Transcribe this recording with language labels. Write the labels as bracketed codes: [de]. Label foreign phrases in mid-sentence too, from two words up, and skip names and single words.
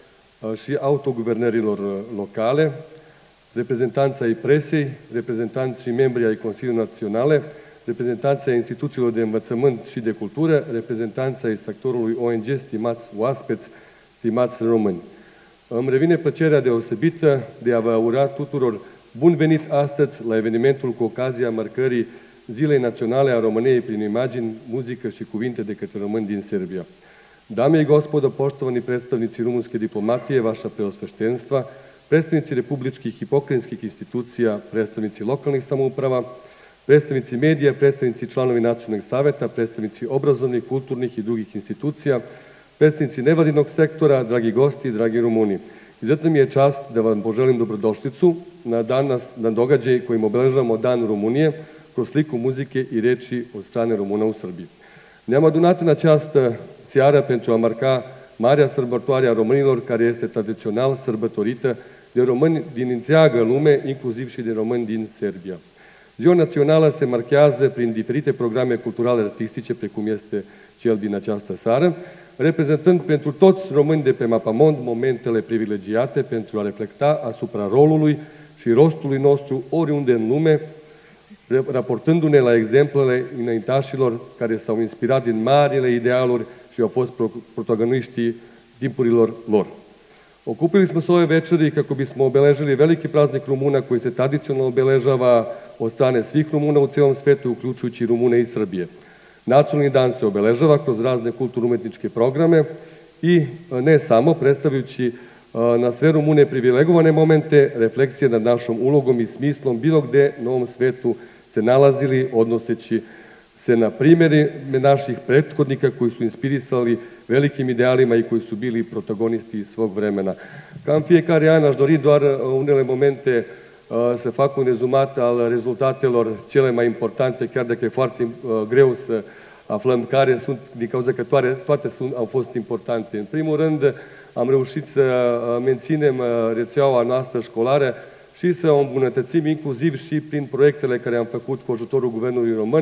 [ro] și autoguvernărilor locale, reprezentanți ai presei, reprezentanți și membri ai Consiliului Național, reprezentanți ai instituțiilor de învățământ și de cultură, reprezentanți ai sectorului ONG, stimați oaspeți, stimați români. Îmi revine plăcerea deosebită de a vă ura tuturor bun venit astăzi la evenimentul cu ocazia marcării Zilei Naționale a României prin imagini, muzică și cuvinte de către români din Serbia. [sr] Dame i gospodo, poštovani predstavnici rumunske diplomatije, vaša preosveštenstva, predstavnici republičkih i pokrajinskih institucija, predstavnici lokalnih samouprava, predstavnici medija, predstavnici članovi nacionalnih saveta, predstavnici obrazovnih, kulturnih i drugih institucija, predstavnici nevladinog sektora, dragi gosti, dragi Rumuni. Izuzetno mi je čast da vam poželim dobrodošlicu na događaj kojim obeležavamo Dan Rumunije kroz sliku muzike i reči od strane [ro] Româna în [sr] Srbiji. [ro] Ne-am adunat în această seară pentru a marca marea sărbătoare a românilor, care este tradițional sărbătorită de români din întreaga lume, inclusiv și de români din Serbia. Ziua națională se marchează prin diferite programe culturale artistice, precum este cel din această seară, reprezentând pentru toți români de pe mapamond momentele privilegiate pentru a reflecta asupra rolului și rostului nostru oriunde în lume, raportându-ne la exemplele înaintașilor care s-au inspirat din marile idealuri și au fost protagoniștii timpurilor lor. [sr] Okupili smo se ove večeri kako bismo obeležili veliki praznik Rumuna koji se tradicionalno obeležava od strane svih Rumuna u cijelom svetu, uključujući Rumune iz Srbije. Nacionalni dan se obeležava kroz razne kulturno-umetničke programe i ne samo, predstavljajući na sve Rumune privilegovane momente, refleksije nad našom ulogom i smislom bilo gde na ovom svetu se nalazili, odnoseći se na primjeri naših prethodnika koji su inspirisali velikim idealima i koji su bili protagonisti svog vremena. [ro] Cam fiecare an aș dori doar unele momente să fac un rezumat al rezultatelor cele mai importante, chiar dacă e foarte greu să aflăm care sunt, din cauza că toate au fost importante. În primul rând, am reușit să menținem rețeaua noastră școlară și să o îmbunătățim inclusiv și prin proiectele care am făcut cu ajutorul Guvernului Român.